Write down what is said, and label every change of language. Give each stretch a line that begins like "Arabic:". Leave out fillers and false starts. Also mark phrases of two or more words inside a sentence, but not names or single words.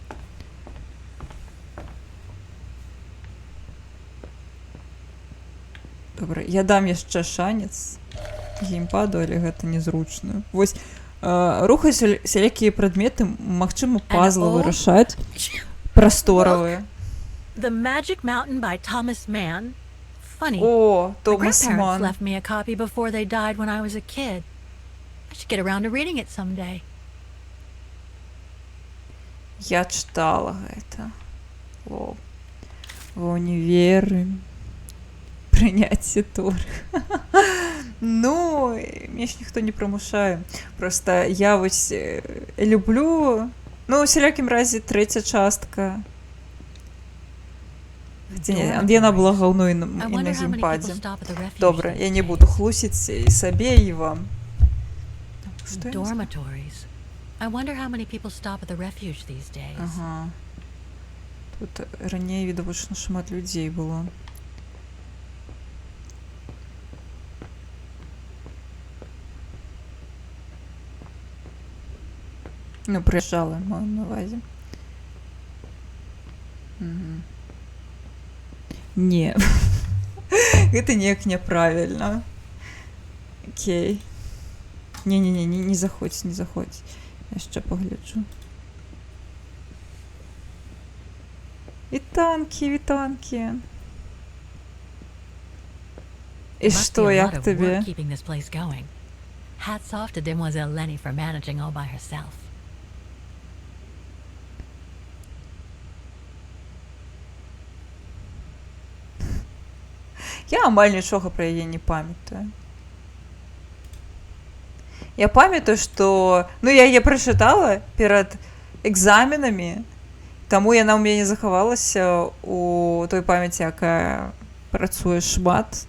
Belarusian: Добра, я дам яшчэ шанец геймпаду, але гэта незручна. Вось, рухаць сялякія прадметы, магчыма, пазлы вырашаць, прасторавыя.
English: The Magic Mountain by Thomas Mann. Funny.
Belarusian: О,
English: My
Belarusian: Томас
English: grandparents
Belarusian: Ман.
English: left me a copy before they died when I was a kid. I should get around to reading it someday.
Belarusian: Я чытала гэта. О, ва ўніверы. Прыняцце тур. Ну, мне ж ніхто не прымушае. Просто я вось люблю... Ну, у сялякім разе, трэця частка. Яна была гаўной і на геймпадзе. Добра, я не буду хлусіць і сабе, і вам.
English: Dormitories. I wonder how many people stop at the refuge these days.
Belarusian: Ага. Тут раней, відавочна, шмат людзей было. Ну, прыязджала, маю на увазе. Не. Гэта неяк няправільна. Окей. Не заходзь. Яшчэ пагляджу. Вітанкі. І што, як табе?
English: Hats off to Demoiselle Lenny for managing all by herself.
Belarusian: Я амаль нічога пра яе не памятаю. Я памятаю, што... Ну, я яе прачытала перад экзаменамі, таму яна ў мяне захавалася у той памяці, якая працуе шмат.